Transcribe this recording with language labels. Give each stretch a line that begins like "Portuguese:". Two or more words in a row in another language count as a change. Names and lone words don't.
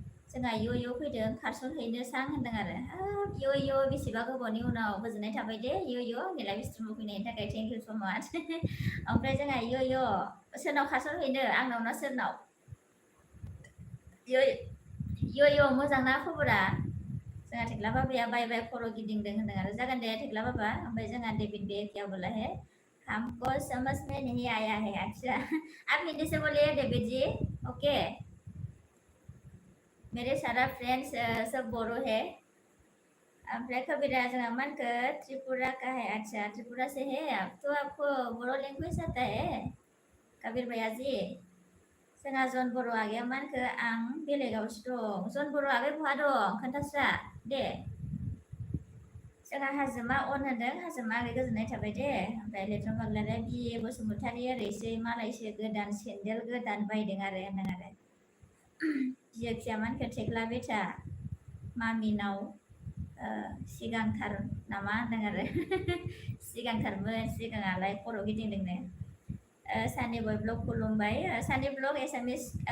Bodo: जोंहा इय फैदों खारसनहैनो सां होनदों आरो इय बेसेबा गोबावनि उनाव गोजोननाय थाबाय दे इय आंनि लाइभ स्ट्रिमाव फैनायनि थाखाय
English: thank you so much
Bodo: ओमफ्राय जोंहा इय सोरनाव खारसनहैनो आंनाव ना सोरनाव इय मोजां ना खबरा जोंहा थेख्ला बाबाया
English: bye bye
Bodo: खर' गिदिंदों होनदों आरो जागोन दे थेख्ला बाबा ओमफ्राय जोंहा डेविड बे
Hindi: क्या बोला है हमको समझ में नहीं आया है अच्छा आप हिंदी से बोलिए डेविड जी ओके मेरे सारा फ्रेंड्स सब बोरो है
Bodo: ओमफ्राय कबीरा जोंहा मा होनखो
Hindi: त्रिपुरा का है अच्छा त्रिपुरा से है आप तो आपको बोरो लैंग्वेज आता है कबीर भैया जी
Bodo: जोंहा जन बर' आगैया मा होनखो आं बेलेगावसो दं जन बर' आगै बहा दं खोन्थास्रा दे जोंहा हाजोमा अन होनदों हाजोमा आगै गोजोननाय थाबाय दे ओमफ्राय लेथ्रम बाग्लारिया बिए बसुमतारी ओरैसै मालायसो गोदान सेन्देल गोदान बायदों आरो होनदों आरो जियोखिया मा होनखो थेख्ला बेथा मामिनाव सिगांथार नामा होनदों आरो सिगांथारमोन सिगाङालाय खर' गिदिंदोंनो सानि बय ब्लग खुलुमबाय सानि ब्लग एसामिस